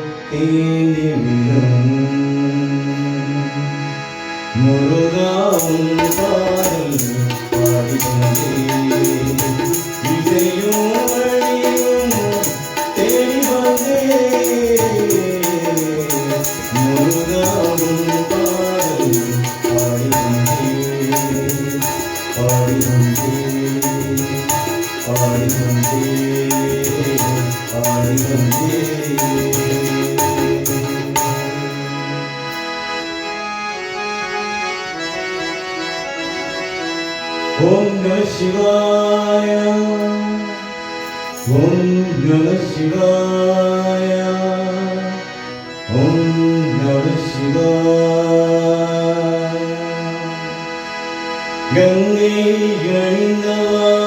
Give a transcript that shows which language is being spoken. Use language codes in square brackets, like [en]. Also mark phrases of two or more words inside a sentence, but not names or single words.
[ta] தீண்டிவிடும் முருகா உன் பாடல் பாடிவந்தேன் இசையும் வழியும் தேடி வந்தேன் முருகா உன் பாடல் பாடிவந்தேன் பாடிவந்தேன் பாடிவந்தேன் பாடிவந்தேன் [sa] ॐ नमः शिवाय ॐ नमः शिवाय ॐ नमः शिवाय गङ्गे गणिन्दव